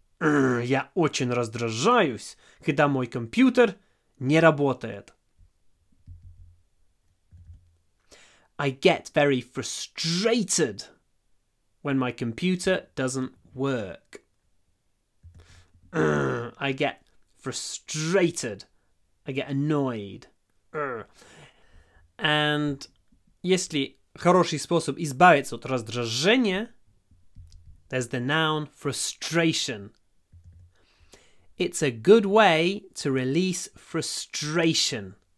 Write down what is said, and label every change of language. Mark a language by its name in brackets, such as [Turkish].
[Russian] Я очень раздражаюсь, когда мой компьютер не работает. [English] I get very frustrated when my computer doesn't work. I get frustrated. I get annoyed. [Russian] And если хороший способ избавиться от раздражения, [English] there's the noun frustration. It's a good way to release frustration.